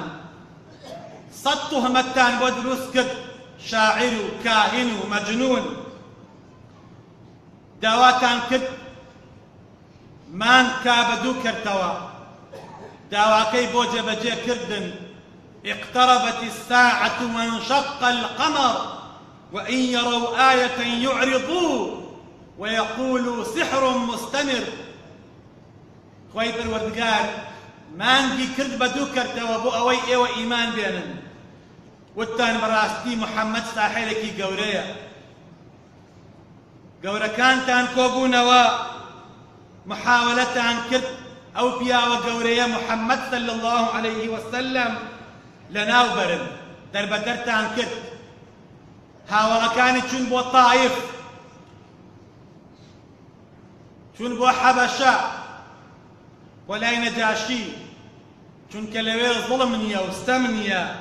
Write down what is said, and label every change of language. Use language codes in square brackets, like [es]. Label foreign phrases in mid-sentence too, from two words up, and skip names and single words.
[ckb] 100 تۆهمەتتان بۆ دروست کرد، شاعر و کاهین و مەجنون. داواتان کرد مان کابەدوو کردەوە، داواکەی بۆ جێبەجێکردن. [ar] اقتربت الساعة وانشق القمر وإن يروا آية يعرضوا ويقولوا سحر مستمر. [ckb] خوای پەروەردگار مانگی کرد بە دوو کردەوە بۆ ئەوەی ئێوە ئیمان بێنن. وتان بەڕاستی محەممەد ساحێرێکی گەورەیە گەورەکانتان کۆبوونەوە محاولەتان کرد ئەو پیاوە گەورەیە محەممەد [ar] صلی الله عليه وسلم [ckb] لەناو بەرن دەربەدەرتان کرد هاوڵەکانی چون بۆ تائیف چون بۆ حەبەشە بۆ لای نەجاشی چونکە لەوێ زوڵم نییە و ستەم نییە